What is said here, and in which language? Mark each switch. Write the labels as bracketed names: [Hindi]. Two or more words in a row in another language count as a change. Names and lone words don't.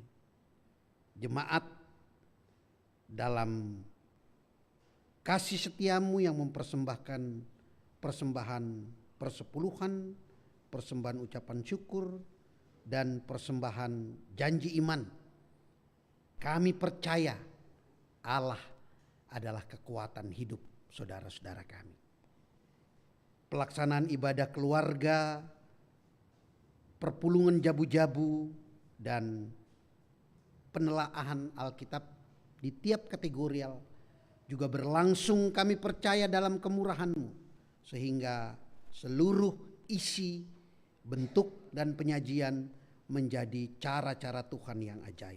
[Indonesian] Jemaat dalam kasih setia-Mu yang mempersembahkan persembahan persepuluhan, persembahan ucapan syukur, dan persembahan janji iman. Kami percaya Allah adalah kekuatan hidup saudara-saudara kami. Pelaksanaan ibadah keluarga, [Batak Karo] perpulungan jabu-jabu, [Indonesian] dan penelaahan Alkitab di tiap kategorial juga berlangsung kami percaya dalam kemurahan-Mu, sehingga seluruh isi, bentuk, dan penyajian menjadi cara-cara Tuhan yang ajaib.